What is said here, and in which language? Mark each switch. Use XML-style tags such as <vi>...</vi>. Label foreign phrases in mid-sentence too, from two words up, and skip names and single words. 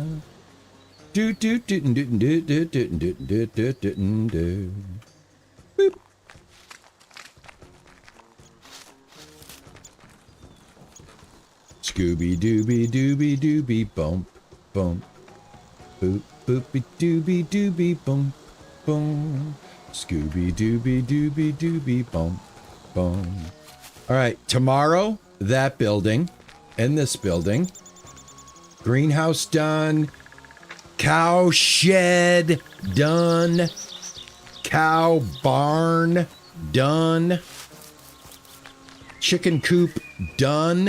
<en>Do do do do do do do do do do do do. Boop. Scooby Dooby Dooby Dooby Bump Bump. Boop boopy dooby dooby bump bum. Scooby Dooby Dooby Dooby Bump Bum. All right, tomorrow that building and this building. Greenhouse done. Cow shed done. Cow barn done. Chicken coop done.</en>